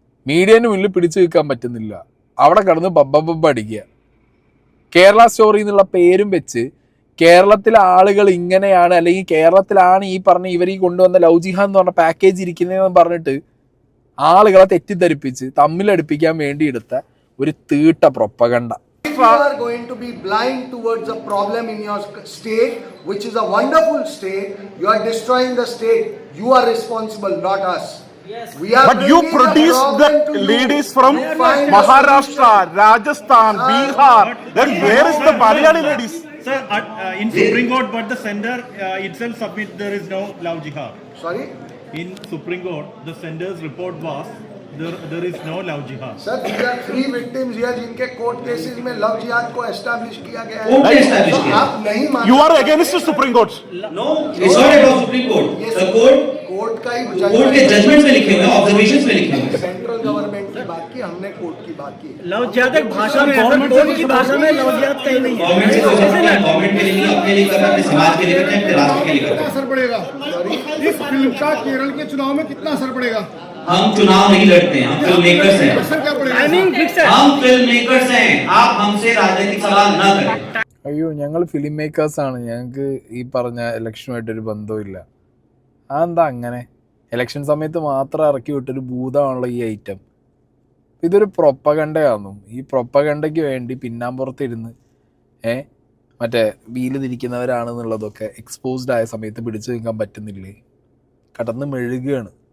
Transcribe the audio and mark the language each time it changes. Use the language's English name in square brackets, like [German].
[Malayalam] Median മുന്നിൽ പിടിച്ചു നിൽക്കാൻ പറ്റുന്നില്ല, അവിടെ കിടന്ന് ബബ്ബ അടിക്കുക. കേരള സ്റ്റോറി എന്നുള്ള പേരും വെച്ച് കേരളത്തിലെ ആളുകൾ ഇങ്ങനെയാണ്, അല്ലെങ്കിൽ കേരളത്തിലാണ് ഈ പറഞ്ഞ ഇവരീ കൊണ്ടുവന്ന ലവ് ജിഹാദ് എന്ന് പറഞ്ഞ പാക്കേജ് ഇരിക്കുന്നതെന്ന് പറഞ്ഞിട്ട് ആളുകളെ തെറ്റിദ്ധരിപ്പിച്ച് തമ്മിലടുപ്പിക്കാൻ വേണ്ടി എടുത്ത ഒരു തീട്ട propaganda. [English] You are going to be blind towards a problem in your state, which is a wonderful state. You are destroying the state. You are responsible, not us. We are But you produce the ladies from Maharashtra, Rajasthan, Bihar. Then where is the Malayali ladies? Sir, in Supreme Court, but the sender itself submit there is no love jihad. Sorry? In Supreme Court, the sender's report was there is no love jihad. Sir, these are 3 victims here [Hindi] जिनके court cases में love जिहाद को establish किया गया court ने है. [English] establish [Hindi] तो किया. आप नहीं मानते. [English] You are against the Supreme Court. No, it's not about Supreme Court. The [Hindi] court का ही कोर्ट के जजमेंट्स में लिखे हुए हैं, ऑब्जर्वेशंस में लिखे हुए हैं. सेंट्रल गवर्नमेंट की बात की, हमने कोर्ट की बात की. लव जिहाद एक भाषा में, कोर्ट की भाषा में लव जिहाद कहीं नहीं है. गवर्नमेंट से कोई समझना है, गवर्नमेंट के लिए नहीं, अपने लिए कर रहा है, अपने समाज के लिए कर रहा है, अपने राष्ट्र के लिए कर रहा है. असर पड़ेगा इस फिल्म का केरल के चुनाव में कितना असर पड़ेगा? हम चुनाव नहीं लड़ते हैं, हम फिल्म मेकर्स हैं. असर क्या पड़ेगा? टाइमिंग फिक्स है. हम फिल्म मेकर्स हैं, आप हमसे राजनीतिक सवाल न करें. [Malayalam] അയ്യോ, ഞങ്ങൾ ഫിലിം മേക്കേഴ്സാണ്, ഞങ്ങൾക്ക് ഈ പറഞ്ഞ ഇലക്ഷനുമായിട്ടൊരു ബന്ധമില്ല. അതെന്താ അങ്ങനെ? ഇലക്ഷൻ സമയത്ത് മാത്രം ഇറക്കി വിട്ടൊരു ഭൂതമാണല്ലോ ഈ ഐറ്റം. ഇതൊരു പ്രൊപ്പഗണ്ടയാണെന്നും ഈ പ്രൊപ്പഗണ്ടയ്ക്ക് വേണ്ടി പിന്നാമ്പുറത്തിരുന്ന് മറ്റേ വീല് തിരിക്കുന്നവരാണെന്നുള്ളതൊക്കെ എക്സ്പോസ്ഡ് ആയ സമയത്ത് പിടിച്ചു നിൽക്കാൻ പറ്റുന്നില്ലേ? കടന്ന് മെഴുകുകയാണ്.